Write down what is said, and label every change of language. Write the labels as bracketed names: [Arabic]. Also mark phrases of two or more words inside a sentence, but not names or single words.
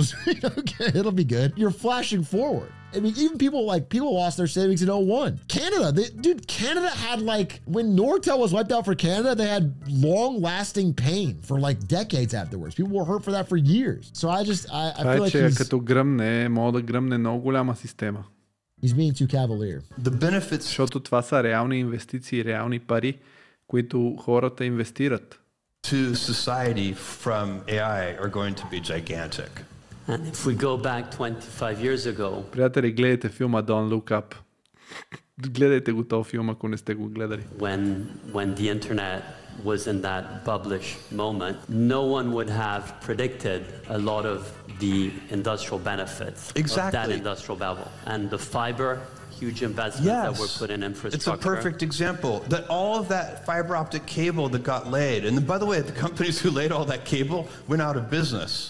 [English] Okay, it'll be good. You're flashing forward. I mean, even people lost their savings in 01. Canada, Canada had like, when Nortel was wiped out for Canada, they had long-lasting pain for like decades afterwards. People were hurt for that for years. So I feel like he's... [Bulgarian] като гръмне, може да гръмне много голяма система. [English] He's being too cavalier. The benefits... [Bulgarian] Защото това са реални инвестиции, реални пари, които хората инвестират. [English] To society from AI are going to be gigantic. And if we go back 25 years ago, [Bulgarian] приятели, гледайте филма Don't Look Up. Гледайте го този филм, ако не сте го гледали. [English] When the internet was in that bubblish moment, no one would have predicted a lot of the industrial benefits of that industrial bubble. And the fiber, huge investment that we're putting in infrastructure. It's a perfect example that all of that fiber optic cable that got laid, and by the way, the companies who laid all that cable went out of business.